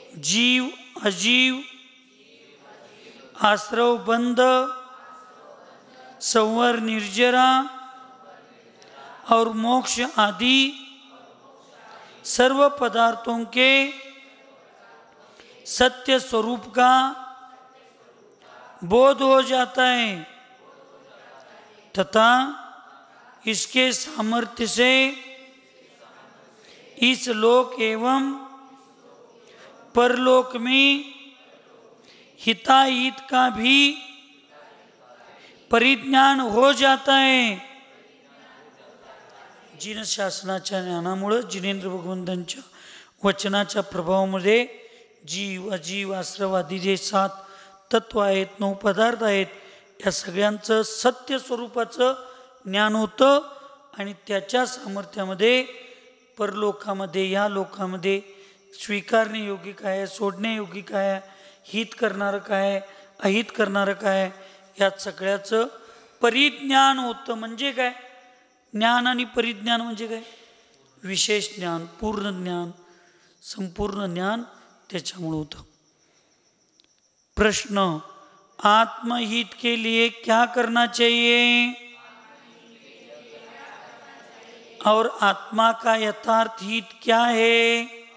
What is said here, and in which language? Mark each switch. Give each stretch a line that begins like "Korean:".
Hindi: जीव अजीव आश्रव बंद संवर निर्जरा और मोक्ष आदि सर्व पदार्थों के सत्य स्वरूप का बोध हो जाता है तथा इसके सामर्थ्य से इस लोक एवं परलोक में हिताहित का भी परिज्ञान हो जाता है.
Marathi: जिन शासनाच्या ज्ञानामुळे, जिनेंद्र भगवंतांच्या वचनाच्या प्रभावामध्ये जीव अजीव आश्रव आदी जे 7 तत्व आहेत, 9 पदार्थ आहेत, या सगळ्यांचं सत्य स्वरूपाचं ज्ञान होतं आणि त्याच्या सामर्थ्यामध्ये परलोकामध्ये, या लोकामध्ये स्वीकारणे योग्य काय आहे, सोडणे योग्य काय आहे, हित करणारं काय आहे, अहित करणारं काय आहे, यात सगळ्याचं परिज्ञान होतं. म्हणजे काय? ज्ञान आणि परिज्ञान म्हणजे काय? विशेष ज्ञान, पूर्ण ज्ञान, संपूर्ण ज्ञान त्याच्यामुळे होतं.
Hindi: प्रश्न: आत्महित के लिए क्या करना चाहिए और आत्मा का यथार्थ हित क्या है?